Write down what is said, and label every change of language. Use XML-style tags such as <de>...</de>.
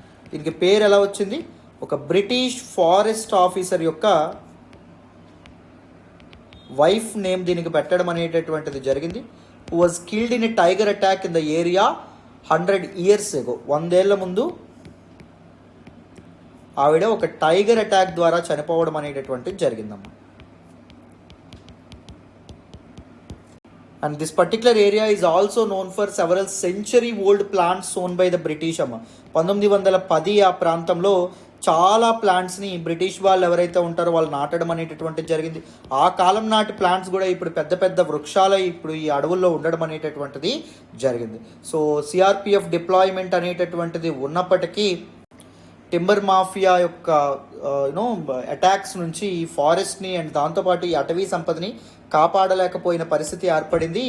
<te>దీనికి పేరు ఎలా వచ్చింది? ఒక బ్రిటిష్ ఫారెస్ట్ ఆఫీసర్ యొక్క వైఫ్ నేమ్ దీనికి పెట్టడం అనేటటువంటిది జరిగింది.</te> <en>Who was killed in a tiger attack in the area 100 years ago.</en> <te>100 ఏళ్ల ముందు ఆవిడ ఒక టైగర్ అటాక్ ద్వారా చనిపోవడం అనేటటువంటిది జరిగిందమ్మా.</te> <en>And this particular area is also known for several century-old plants sown by the British అమ్మ.</en> <te>1910 ఆ ప్రాంతంలో చాలా ప్లాంట్స్ని బ్రిటిష్ వాళ్ళు ఎవరైతే ఉంటారో వాళ్ళు నాటడం అనేటటువంటిది జరిగింది. ఆ కాలం నాటి ప్లాంట్స్ కూడా ఇప్పుడు పెద్ద పెద్ద వృక్షాలు ఇప్పుడు ఈ అడవుల్లో ఉండడం అనేటటువంటిది జరిగింది. సో సిఆర్పిఎఫ్ డిప్లాయ్మెంట్ అనేటటువంటిది ఉన్నప్పటికీ టింబర్ మాఫియా యొక్క అటాక్స్ నుంచి ఈ ఫారెస్ట్ని అండ్ దాంతోపాటు ఈ అటవీ సంపదని కాపాడలేకపోయిన పరిస్థితి ఏర్పడింది.</te>